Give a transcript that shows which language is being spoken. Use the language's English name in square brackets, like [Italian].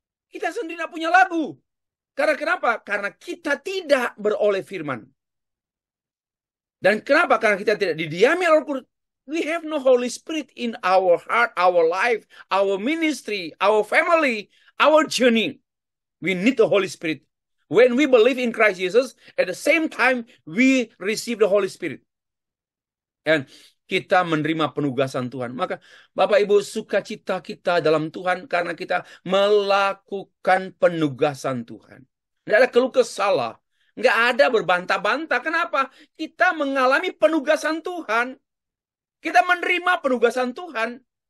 [Indonesian] Kita sendiri tidak punya lagu. Karena kenapa? Karena kita tidak beroleh firman. Dan kenapa? Karena kita tidak didiami oleh Al-Quran. [English] We have no Holy Spirit in our heart, our life, our ministry, our family, our journey. We need the Holy Spirit. When we believe in Christ Jesus, at the same time, we receive the Holy Spirit. [Indonesian] And kita menerima penugasan Tuhan. Maka Bapak Ibu, sukacita kita dalam Tuhan karena kita melakukan penugasan Tuhan. Tidak ada keluh kesah, nggak ada berbantah-bantah. Kenapa? Kita mengalami penugasan Tuhan. Kita menerima penugasan Tuhan.